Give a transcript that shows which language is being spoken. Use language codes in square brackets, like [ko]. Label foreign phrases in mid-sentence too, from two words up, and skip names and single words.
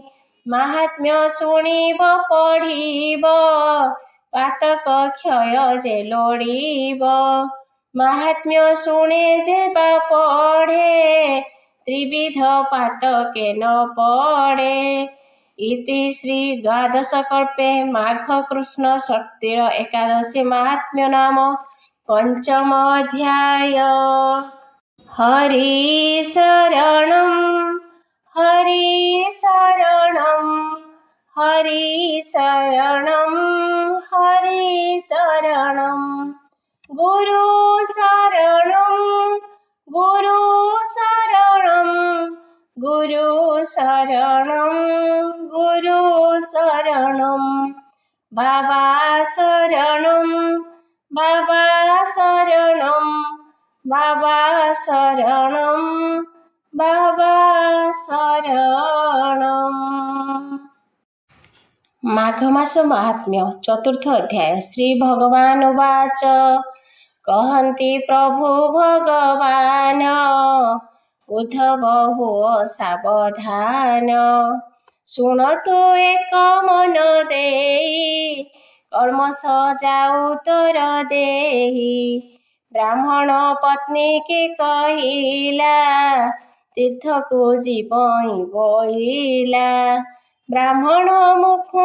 [or] ମହାତ୍ମ୍ୟ ଶୁଣିବ ପଢ଼ିବ ପାତକ କ୍ଷୟ ଯେ ଲୋଡ଼ିବ ମହାତ୍ମ୍ୟ ଶୁଣେ ଯେବା ପଢ଼େ ତ୍ରିବିଧ ପାତକେ ନ ପଡ଼େ ଇତି ଶ୍ରୀ ଦ୍ୱାଦଶ କଳ୍ପେ ମାଘ କୃଷ୍ଣ ଶକ୍ତିର ଏକାଦଶୀ ମହାତ୍ମ୍ୟ ନାମ ପଞ୍ଚମ ଅଧ୍ୟାୟ। [sa] हरि शरणं हरि शरणं हरि शरणं हरि शरणं गुरु शरणं गुरु शरणं गुरु शरणं गुरु शरणं बाबा शरणं बाबा शरणं बाबा शरणं बाबा शरणं। [or] ମାଘ ମାସ ମହାତ୍ମ୍ୟ ଚତୁର୍ଥ ଅଧ୍ୟାୟ। [sa] श्री भगवान उवाच [or] କହନ୍ତି ପ୍ରଭୁ ଭଗବାନ ଉଦ୍ଧବ ହୁଅ ସାବଧାନ ଶୁଣତୁ ଏକ ମନ ଦେଇ କର୍ମ ସଜାଉ ତୋର ଦେହୀ ବ୍ରାହ୍ମଣ ପତ୍ନୀ କେ କହିଲା ତୀର୍ଥ କୋ ଜୀବଇ ବୋଇଲା ବ୍ରାହ୍ମଣ ମୁଖୁ